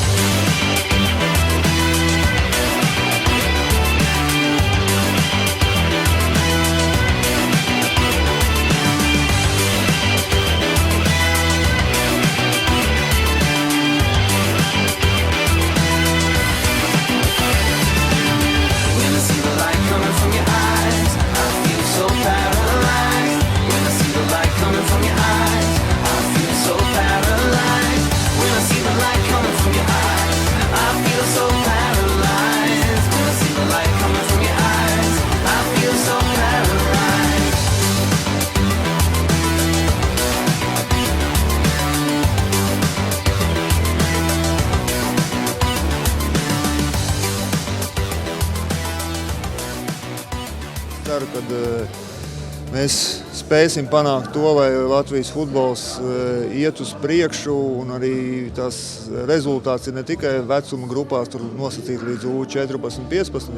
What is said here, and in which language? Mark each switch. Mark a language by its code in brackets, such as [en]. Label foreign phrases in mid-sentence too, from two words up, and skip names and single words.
[en] When I see the light coming from your eyes, I feel so paralyzed. When I see the light coming from your eyes, I feel so paralyzed. When I see the light coming from your eyes, I feel so paralyzed. When I see the light coming from your eyes, I feel so paralyzed. [lv] Ceru, ka mēs spēsim panākt to, lai Latvijas futbols iet uz priekšu, un arī tās rezultāts ir ne tikai vecuma grupās tur nosacīt līdz U14, 15.